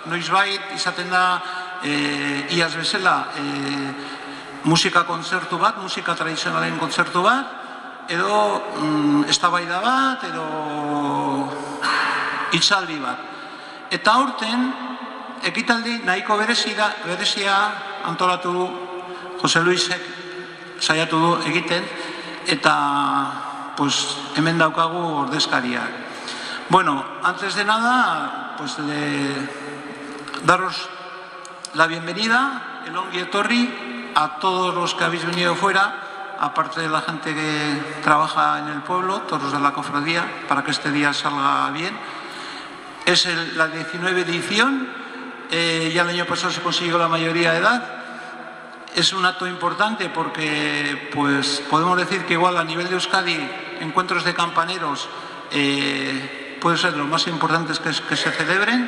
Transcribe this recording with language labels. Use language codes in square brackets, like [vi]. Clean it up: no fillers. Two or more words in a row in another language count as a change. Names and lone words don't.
[eu] Noizbait izaten da iaz bezala musika kontzertu bat, musika tradizionalen kontzertu bat, edo eztabaida bat, edo hitzaldi bat. Eta aurten, ekitaldi nahiko berezia antolatu du Jose Luisek saiatu du egiten, eta hemen daukagu ordezkariak. [es] Bueno, antes de nada, daros la bienvenida, el [eu] ongi etorri [es] a todos los que habéis venido fuera, aparte de la gente que trabaja en el pueblo, todos los de la cofradía, para que este día salga bien. Es la 19ª edición, ya el año pasado se consiguió la mayoría de edad. Es un acto importante porque podemos decir que igual a nivel de Euskadi, encuentros de campaneros puede ser de los más importantes que se celebren.